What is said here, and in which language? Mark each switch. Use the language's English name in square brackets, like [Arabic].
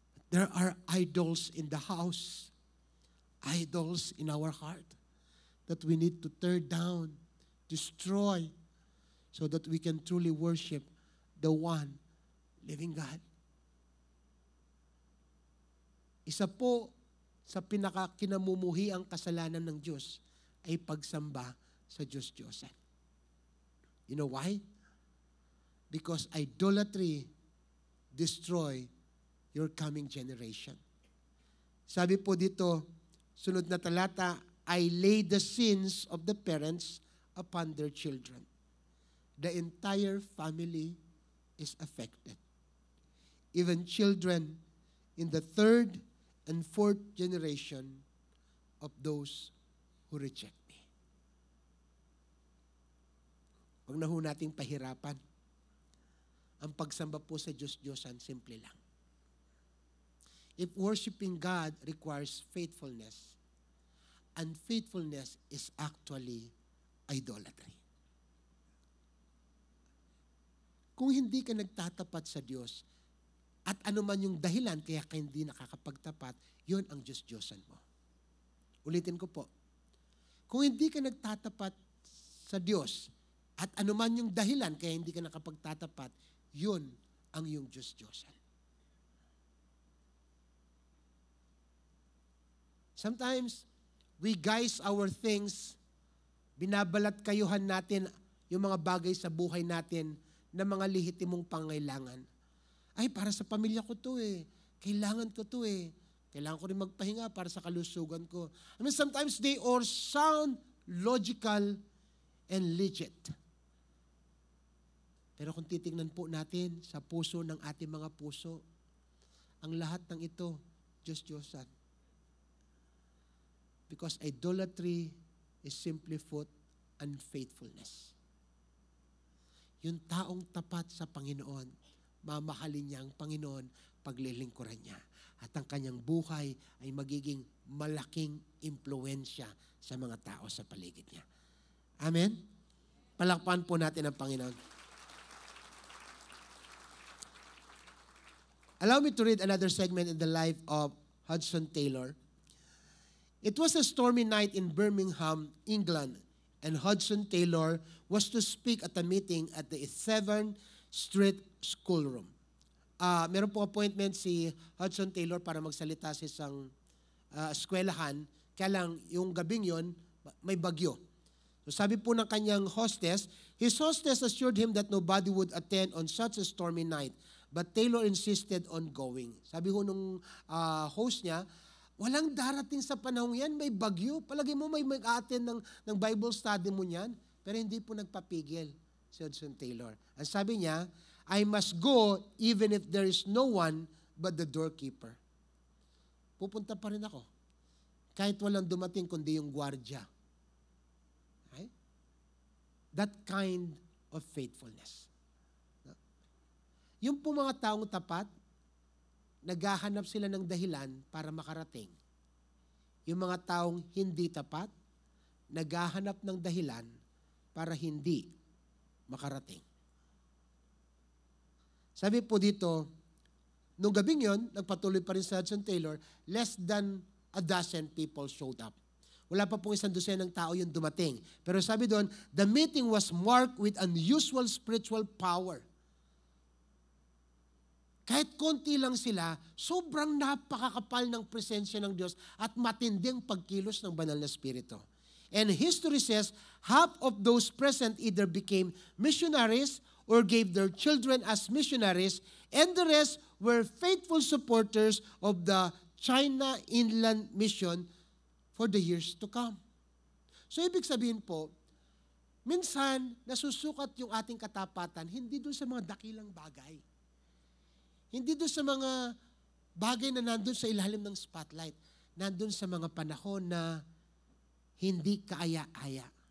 [English] There are idols in the house, idols in our heart that we need to tear down, destroy, so that we can truly worship the one living God. [Filipino] Isa po sa pinakakinamumuhi ang kasalanan ng Diyos ay pagsamba sa Diyos-Diyosan. [English] You know why? Because idolatry destroy your coming generation. [Filipino] Sabi po dito, sunod na talata, [English] I lay the sins of the parents upon their children. The entire family is affected. Even children in the third and fourth generation of those who reject me. [Filipino] Huwag na ho nating pahirapan. Ang pagsamba po sa Diyos-Diyosan, simple lang. [English] If worshiping God requires faithfulness, and faithfulness is actually idolatry. [Filipino] Kung hindi ka nagtatapat sa Diyos, at anuman yung dahilan kaya ka hindi nakakapagtapat, yun ang Diyos-Diyosan mo. Ulitin ko po. Kung hindi ka nagtatapat sa Diyos, at anuman yung dahilan kaya hindi ka nakapagtatapat, yun ang yung Diyos-Diyosan. [English] Sometimes, we guise our things, [Filipino] binabalat kayuhan natin yung mga bagay sa buhay natin na mga lehitimong pangailangan. Ay, para sa pamilya ko to eh. Kailangan ko to eh. Kailangan ko rin magpahinga para sa kalusugan ko. [English] I mean, sometimes they all sound logical and legit. [Filipino] Pero kung titingnan po natin sa puso ng ating mga puso, ang lahat ng ito, Diyos-Diyosan. [English] Because idolatry is simply put unfaithfulness. [Filipino] Yung taong tapat sa Panginoon, mamahalin niya ang Panginoon, paglilingkuran niya. At ang kanyang buhay ay magiging malaking impluensya sa mga tao sa paligid niya. Amen? Palakpakan po natin ang Panginoon. [English] Allow me to read another segment in the life of Hudson Taylor. It was a stormy night in Birmingham, England, and Hudson Taylor was to speak at a meeting at the 7th Street Schoolroom. [Filipino] Meron po appointment si Hudson Taylor para magsalita sa isang eskwelahan, kaya lang yung gabing yon may bagyo. So sabi po ng kanyang hostess, [English] his hostess assured him that nobody would attend on such a stormy night, but Taylor insisted on going. [Filipino] Sabi ho nung host niya, walang darating sa panahon yan, may bagyo. Palagi mo may mag-attend ng Bible study mo niyan. Pero hindi po nagpapigil si Hudson Taylor. Ang sabi niya, [English] I must go even if there is no one but the doorkeeper. [Filipino] Pupunta pa rin ako. Kahit walang dumating kundi yung gwardya. Okay? [English] That kind of faithfulness. [Filipino] Yung po mga taong tapat, naghahanap sila ng dahilan para makarating. Yung mga taong hindi tapat, naghahanap ng dahilan para hindi makarating. Sabi po dito, nung gabing yon, nagpatuloy pa rin sa Hudson Taylor, [English] less than a dozen people showed up. [Filipino] Wala pa pong 100 ng tao yung dumating. Pero sabi doon, [English] the meeting was marked with unusual spiritual power. [Filipino] Kahit konti lang sila, sobrang napakakapal ng presensya ng Diyos at matinding pagkilos ng banal na Espiritu. [English] And history says half of those present either became missionaries or gave their children as missionaries, and the rest were faithful supporters of the China Inland Mission for the years to come. [Filipino] So ibig sabihin po, minsan nasusukat yung ating katapatan hindi doon sa mga dakilang bagay. Hindi doon sa mga bagay na nandun sa ilalim ng spotlight. Nandun sa mga panahon na hindi kaaya-aya.